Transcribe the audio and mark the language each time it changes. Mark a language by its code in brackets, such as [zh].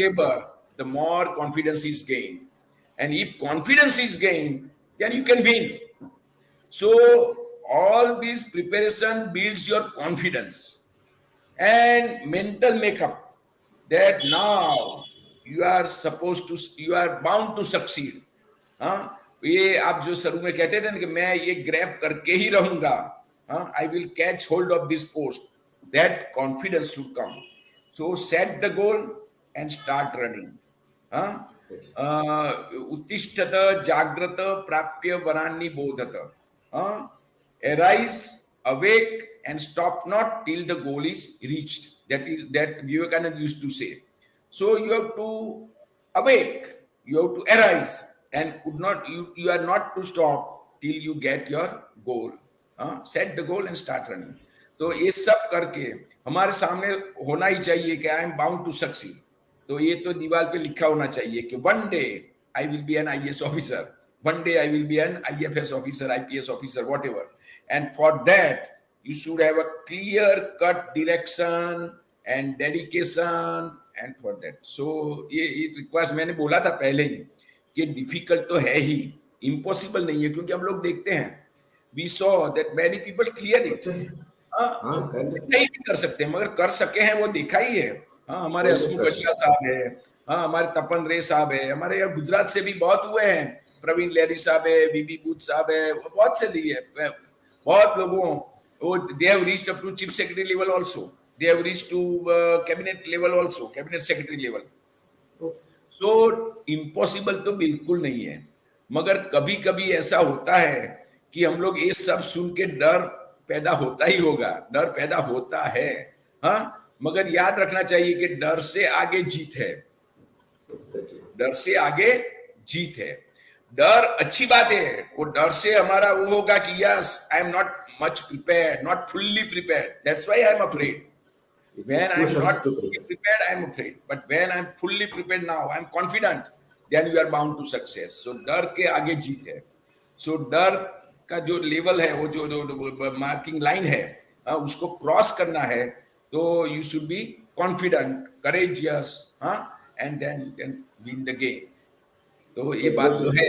[en] labor, the more confidence is gained. And if confidence is gained, then you can win. So all this preparation builds your confidence and mental makeup, that now you are bound to succeed. [hi] हाँ, ये आप जो शुरू में कहते थे ना कि मैं ये ग्रैब करके ही रहूंगा, हाँ, [en] I will catch hold of this post, that confidence should come. So set the goal and start running. exactly. [sa] उत्तिष्ठत जाग्रत प्राप्य वरान्नि बोधत. [en] Arise, awake, and stop not till the goal is reached. That Vivekananda used to say. So you have to awake, you have to arise, and you are not to stop till you get your goal. Set the goal and start running. [hi] तो ये सब करके हमारे सामने होना ही चाहिए कि [en] I am bound to succeed. [hi] तो ये तो दीवार पे लिखा होना चाहिए कि [en] One day I will be an IAS officer, one day I will be an IFS officer, IPS officer, whatever. And for that, you should have a clear cut direction and dedication. And for that, so it requires, [hi] मैंने बोला था पहले ही कि difficult तो है ही, impossible नहीं है, क्योंकि हम लोग देखते हैं, [en] we saw that many people clear it. [hi] होते हैं, हाँ कर लेते नहीं भी कर सकते, मगर कर सके हैं वो देखा ही है. हाँ, हमारे कोई तो हसमुख कर गढ़िया साहब है, हाँ, हमारे तपन रे साहब है, हमारे यहाँ गुजरात से भी बहुत हुए हैं, प्रवीण लेरी साहब है, बीबी बूथ साहब है, बहुत से लिए बहुत लोगों, [en] वो they have reached up to chief secretary level [hi] also, दे have reached to cabinet level also, cabinet secretary level. So impossible तो बिल्कुल नहीं है, मगर कभी कभी ऐसा होता है कि हम लोग ये सब सुन के डर पैदा होता ही होगा, डर पैदा होता है. हाँ, मगर याद रखना चाहिए कि डर से आगे जीत है, डर से आगे जीत है. डर अच्छी बात है, वो डर से हमारा वो होगा कि [en] Yes I am not much prepared, not fully prepared, that's why I am afraid. When I am not fully prepared, I am afraid. But when I am fully prepared now, I am confident, then you are bound to success. [hi] So डर के आगे जीत है. So डर का जो level है, वो जो मार्किंग लाइन है, उसको क्रॉस करना है, तो [en] you should be confident, courageous, and then you can win the game. [hi] तो ये बात तो है.